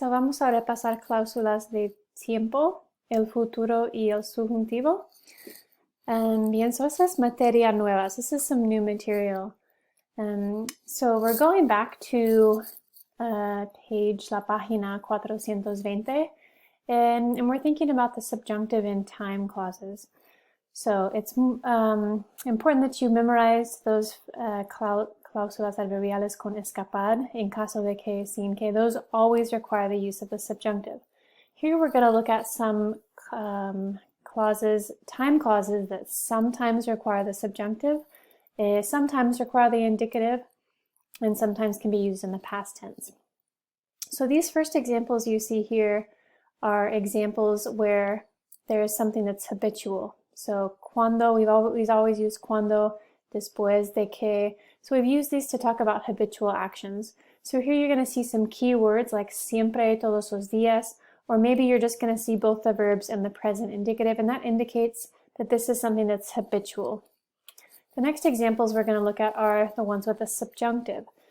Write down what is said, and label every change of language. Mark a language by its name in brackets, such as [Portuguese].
[Spanish] Vamos a repasar cláusulas de tiempo, el futuro y el subjuntivo. Bien, esta es materia nueva. [English] This is some new material. So we're going back to page, [Spanish] la página 420, [English] and we're thinking about the subjunctive and time clauses. So it's important that you memorize those [Spanish] cláusulas adverbiales con escapar en caso de que, sin que. [English] Those always require the use of the subjunctive. Here we're going to look at some clauses, time clauses that sometimes require the subjunctive, sometimes require the indicative, and sometimes can be used in the past tense. So these first examples you see here are examples where there is something that's habitual. So cuando, we've always used cuando, después de que. So we've used these to talk about habitual actions. So here you're going to see some keywords like siempre, todos los días, or maybe you're just going to see both the verbs and the present indicative, and that indicates that this is something that's habitual. The next examples we're going to look at are the ones with the subjunctive.